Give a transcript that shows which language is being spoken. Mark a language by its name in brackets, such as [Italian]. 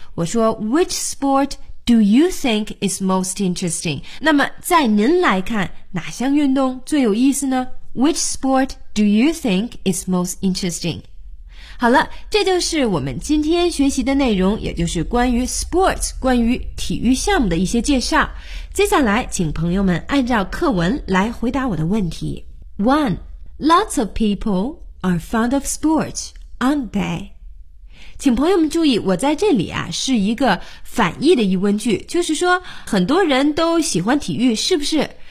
[Chinese] 我说 [English] Which sport do you think is most interesting? [Chinese] 那么在您来看，哪项运动最有意思呢？ [English] Which sport do you think is most interesting? [Chinese] 好了，这就是我们今天学习的内容，也就是关于 sports, 关于体育项目的一些介绍。接下来请朋友们按照课文来回答我的问题。 1. [English] Lots of people are fond of sports, aren't they? [Chinese] 请朋友们注意，我在这里啊是一个反义的疑问句，就是说很多人都喜欢体育，是不是？